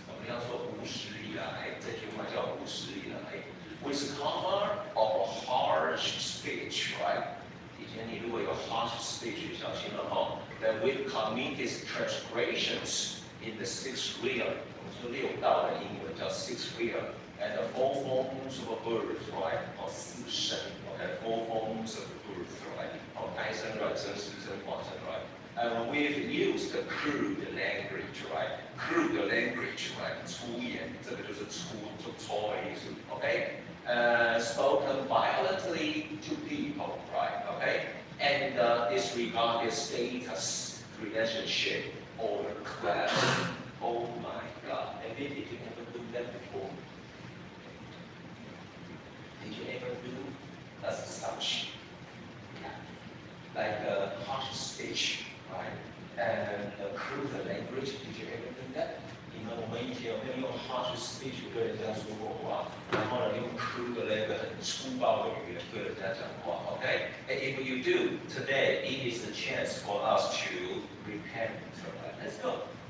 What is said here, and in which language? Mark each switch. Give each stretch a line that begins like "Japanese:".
Chinese: 我们要说无始以来，这句话叫无始以来。
English: With cover of a harsh speech, right?
Chinese: 以前你如果有 harsh speech，小心了哈。
English: That with committed transgressions in the sixth realm，我们说六道的英文叫 sixth realm。And the four forms of birth, right? 四生 ，okay, four forms of birth, right?
Chinese: 胎生、卵生、湿生、化生 right?
English: And we've used the crude language, right? Crude language, right?
Chinese: 粗言，这个就是粗的意思 ，okay?
English: Spoken violently to people, right? Okay? And disregarded status, relationship, or class. Oh my God! Maybe did you ever do that before? Did you ever do as such? Like a harsh speech, right? And crude language, did you ever do that?
Chinese: 你们我们以前有没有用 harsh speech 对人家说过话？然后呢，用 crude 的那个很粗暴的语言对人家讲话 ，OK?
English: And if you do, today it is a chance for us to repent. Right? Let's go.